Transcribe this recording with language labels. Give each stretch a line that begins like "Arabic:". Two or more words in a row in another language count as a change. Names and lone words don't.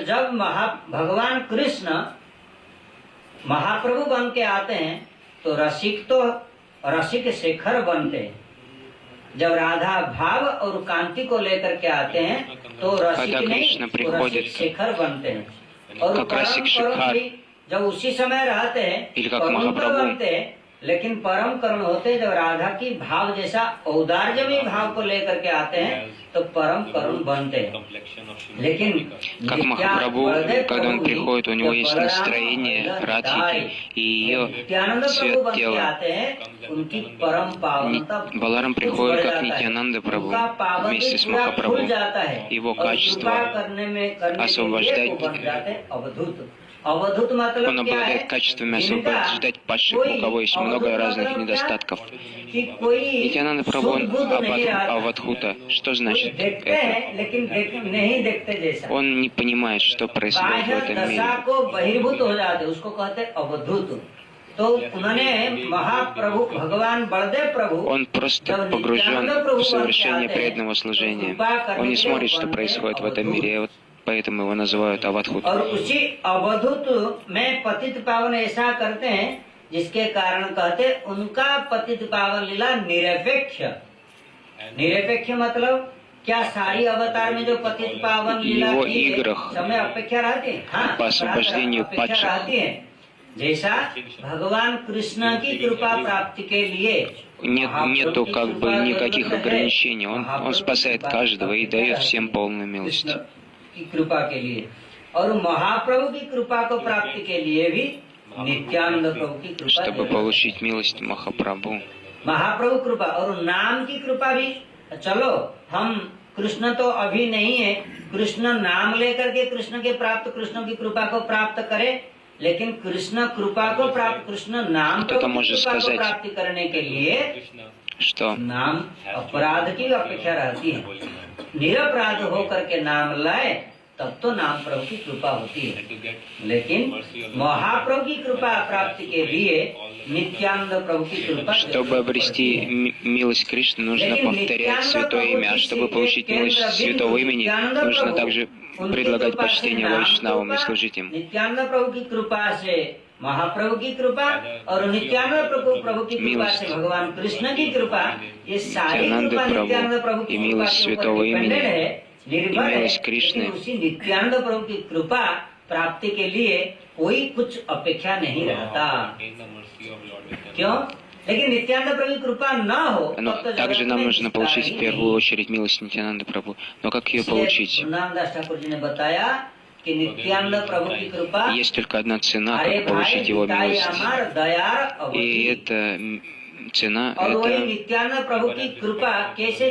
Hindi: जब भगवान कृष्ण महाप्रभु बन के आते हैं, तो रसिक शेखर बनते हैं। जब राधा भाव और कांति को लेकर के आते हैं, तो रसिक
Russian: Когда
Hindi: नहीं,
Russian: Кришна
Hindi: तो
Russian: приходит,
Hindi: रसिक शेखर बनते हैं। और
Russian: как रसिक
Hindi: परम
Russian: शेखर,
Hindi: करुण भी जब उसी समय रहते हैं,
Russian: или как
Hindi: करुण तो
Russian: महाप्रभु,
Hindi: बनते हैं, लेकिन परम करुण होते हैं। जब राधा की भाव जैसा औदार्यमी भाव को लेकर के आते हैं, तो परम करुण बनते हैं। लेकिन
Russian: Как Махапрабху, когда он приходит, у него есть настроение Радхики и ее цвет тела.
Hindi: उनकी परम पावनता
Russian: Баларам приходит как Нитьянанда Прабху вместе с Махапрабху. Его качество освобождать.
Hindi: अवधूत मतलब
Russian: Он
Hindi: क्या है?
Russian: обладает качествами освобождать падших, у кого есть много разных недостатков. Нитьянанда Прабху, он Авадхута. Что значит
Hindi: देखते
Russian: это?
Hindi: हैं, लेकिन नहीं देखते जैसा।
Russian: Он не понимает, что происходит в
Hindi: बाह्य
Russian: этом
Hindi: दशा
Russian: мире.
Hindi: को बहिर्भूत हो जाते, उसको कहते हैं अवधूत। तो उन्होंने महाप्रभु भगवान बलदेव प्रभु,
Russian: Он просто погружен в совершение преданного служения. Он не смотрит, что происходит в этом мире. И вот поэтому его называют Авадхут.
Hindi: और उसी अवधूत में पतित पावन ऐसा करते हैं, जिसके कारण कहते उनका पतित पावन लीला निरपेक्ष। निरपेक्ष मतलब क्या सारी अवतार में जो पतित पावन लीला
Russian: Его
Hindi: की है,
Russian: играх
Hindi: समय अपेक्षा रहती है। हाँ,
Russian: по освобождению
Hindi: अपेक्षा
Russian: падших.
Hindi: रहती है। जैसा भगवान कृष्ण की कृपा प्राप्ति के लिए
Russian: Нету как бы никаких ограничений. Он спасает каждого и дает всем полную милость.
Hindi: की कृपा के लिए और महाप्रभु की कृपा को प्राप्ति के लिए भी नित्यानंद प्रभु की कृपा
Russian: чтобы
Hindi: जरूरी
Russian: получить милость Махапрабху.
Hindi: है। महाप्रभु कृपा और नाम की कृपा भी। चलो हम कृष्ण तो अभी नहीं है, कृष्ण नाम लेकर के कृष्ण के प्राप्त, कृष्ण की कृपा को प्राप्त करें, लेकिन कृष्ण कृपा को प्राप्त, कृष्ण नाम
Russian: Кто-то
Hindi: की
Russian: может
Hindi: कृपा को
Russian: сказать,
Hindi: प्राप्ति करने के लिए
Russian: что
Hindi: नाम अपराध की अपेक्षा रहती है। निरपराध होकर के नाम लाए तब तो नाम प्रभु की कृपा होती है, लेकिन महाप्रभु की कृपा प्राप्ति के लिए नित्यानंद प्रभु की कृपा।
Russian: чтобы обрести милость Кришны, нужно повторять святое имя, а чтобы получить милость святого имени, нужно также предлагать почтение вайшнавам и служить им.
Hindi: नित्यानंद प्रभु की कृपा से महाप्रभु की कृपा और नित्यानंद प्रभु की कृपा से भगवान कृष्ण की कृपा, ये सारी कृपा नित्यानंद प्रभु की कृपा के ऊपर डिपेंडेंट है, निर्भर है। लेकिन उसी नित्यानंद प्रभु की कृपा प्राप्ति के लिए कोई कुछ अपेक्षा नहीं रहता। क्यों? लेकिन नित्यानंद प्रभु की कृपा न हो,
Russian: Но также нам нужно получить в первую очередь милость Нитьянанды Прабху. Но как ее получить?
Hindi: वृंदावनदास ठाकुर जी ने बताया कि नित्यानंद प्रभु की कृपा,
Russian: Есть только одна цена,
Hindi: अरे
Russian: как
Hindi: भाई
Russian: получить его
Bangla: पिताई
Russian: милость.
Bangla: আমার দয়ার
Russian: И
Bangla: अवधि।
Russian: эта цена —
Hindi: और वही
Russian: это
Hindi: नित्यानंद प्रभु की कृपा कैसे,